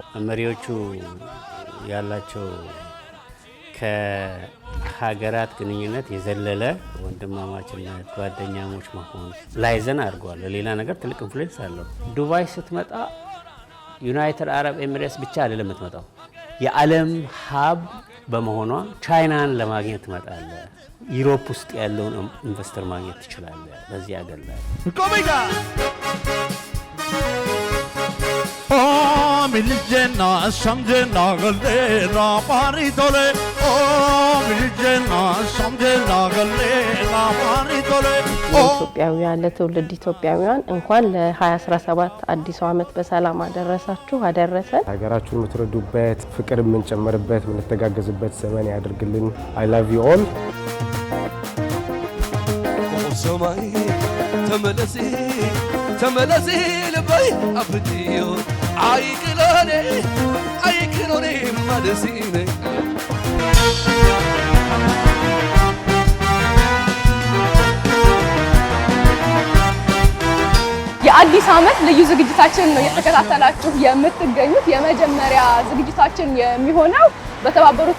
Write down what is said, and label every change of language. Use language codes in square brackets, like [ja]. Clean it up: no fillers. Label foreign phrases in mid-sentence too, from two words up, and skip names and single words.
[am] መሪዎቹ ያላቸው ከሀገራት ግንኙነት የዘለለ ወንድማማችነት፣ ጓደኛሞች መሆን ላይዘን አድርገዋል። ሌላ ነገር ትልቅ ኢንፍሉዌንስ አለው። ዱባይ ስትመጣ ዩናይትድ አረብ ኤሚሬትስ ብቻ አይደለም የምትመጣው፣ የዓለም ሀብ በመሆኗ ቻይናን ለማግኘት ትመጣለህ። ዩሮፕ ውስጥ ያለውን ኢንቨስተር ማግኘት ትችላለህ። በዚህ ሀገር ላይ ኮሚጋ ሚልጀና ሻምጀና ገሌና ማሪቶሌ ሚልጀና ሻምጀና ገሌና ማሪቶሌ ኢትዮጵያውያን ለትውልድ ኢትዮጵያውያን እንኳን ለ2017 አዲሱ ዓመት በሰላም አደረሳችሁ አደረሰን። ሀገራችሁን የምትረዱበት፣ ፍቅር የምንጨምርበት፣ የምንተጋገዝበት ዘመን ያድርግልን። [en] I love you all። ሰማይ ተመለሲ ተመለሲ ልበይ አፍዲዮ አይክሎኔ ማደሲኔ [am] የአዲስ ዓመት ልዩ ዝግጅታችን ነው የተከታተላችሁ የምትገኙት። የመጀመሪያ ዝግጅታችን የሚሆነው በተባበሩት